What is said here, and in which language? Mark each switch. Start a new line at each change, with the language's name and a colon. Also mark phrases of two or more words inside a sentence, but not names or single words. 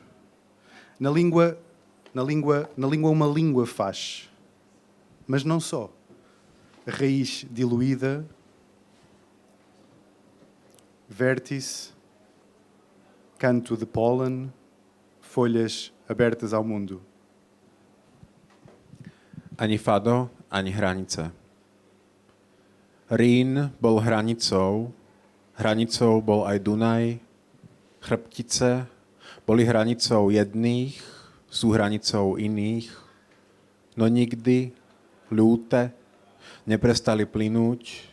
Portuguese: Na língua uma língua faz. Mas não só. A raiz diluída, vértice, canto de pólen, folhas abertas ao mundo.
Slovak: Ani fado, ani hranice. Rýn bol hranicou, hranicou bol aj Dunaj, chrbtice boli hranicou jedných, sú hranicou iných, no nikdy, ľúte, neprestali plynúť.